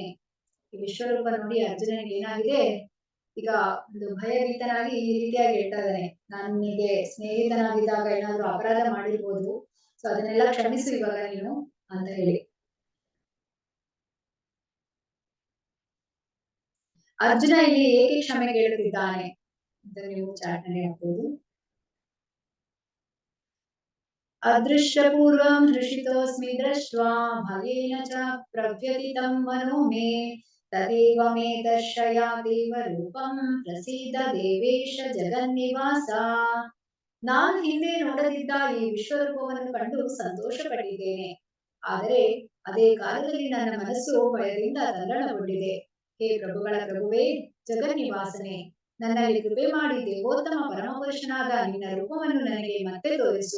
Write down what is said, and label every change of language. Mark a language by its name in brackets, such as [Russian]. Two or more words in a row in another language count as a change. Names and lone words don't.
[Kannada] ಈ ವಿಶ್ವರೂಪ ನೋಡಿ ಅರ್ಜುನನಿಗೆ ಏನಾಗಿದೆ, ಈಗ ಒಂದು ಭಯಭೀತನಾಗಿ ಈ ರೀತಿಯಾಗಿ ಹೇಳ್ತಾ ಇದ್ದಾನೆ, ನಾನು ನಿನಗೆ ಸ್ನೇಹಿತನಾಗಿದ್ದಾಗ ಏನಾದ್ರು ಅಪರಾಧ ಮಾಡಿರ್ಬೋದು, ಸೊ ಅದನ್ನೆಲ್ಲ ಕ್ಷಮಿಸು ಇವಾಗ ನೀನು ಅಂತ ಹೇಳಿ. ಅರ್ಜುನ ಇಲ್ಲಿ ಏಕೆ ಕ್ಷಮೆ ಕೇಳುತ್ತಿದ್ದಾನೆ ಅಂತ ನೀವು ಚಾಟ್ನಲ್ಲಿ ಹಾಕಬಹುದು. [Sanskrit] ಅದೃಶ್ಯ ಪೂರ್ವಂ ಹೃಷಿತೋಸ್ಮಿ ದೃಷ್ಟ್ವಾ ಭಯೇನ ಚ ಪ್ರವ್ಯಥಿತಂ ಮನೋ ಮೇ ತದೇವ ಮೇ ದರ್ಶಯ ದೇವ ರೂಪಂ ಪ್ರಸೀದ ದೇವೇಶ ಜಗನ್ನಿವಾಸ. [Kannada] ನಾನು ಹಿಂದೆ ನೋಡದಿದ್ದ ಈ ವಿಶ್ವರೂಪವನ್ನು ಕಂಡು ಸಂತೋಷ ಪಟ್ಟಿದ್ದೇನೆ. ಆದರೆ ಅದೇ ಕಾಲದಲ್ಲಿ ನನ್ನ ಮನಸ್ಸು ಭಯದಿಂದ ತಲ್ಲಣಗೊಂಡಿದೆ. ಹೇ ಪ್ರಭುಗಳ ಪ್ರಭುವೇ, ಜಗನ್ನಿವಾಸನೆ, ನನ್ನಲ್ಲಿ ಕೃಪೆ ಮಾಡಿ ದೇವೋತ್ತಮ ಪರಮಪುರುಷನಾದ ನಿನ್ನ ರೂಪವನ್ನು ನನಗೆ ಮತ್ತೆ ತೋರಿಸು.